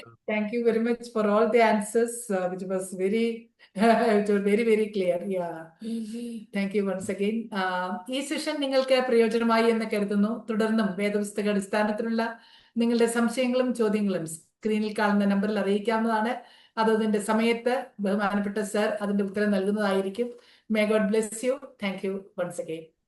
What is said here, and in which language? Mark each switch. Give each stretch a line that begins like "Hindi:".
English: Thank you very much for all the answers, which was very, very clear. Yeah. Thank you once again.
Malayalam: ഈ session നിങ്ങൾക്ക് പ്രയോജനമായി എന്ന് കരുതുന്നു. തുടർന്നും വേദപുസ്തക അടിസ്ഥാനത്തിലുള്ള നിങ്ങളുടെ സംശയങ്ങളും ചോദ്യങ്ങളും സ്ക്രീനിൽ കാണുന്ന നമ്പറിൽ അറിയിക്കാവുന്നതാണ്. അതിന്റെ സമയത്ത് ബഹുമാനപ്പെട്ട സർ അതിന്റെ ഉത്തരം നൽകുന്നതായിരിക്കും.
English: May God bless you. Thank you once again.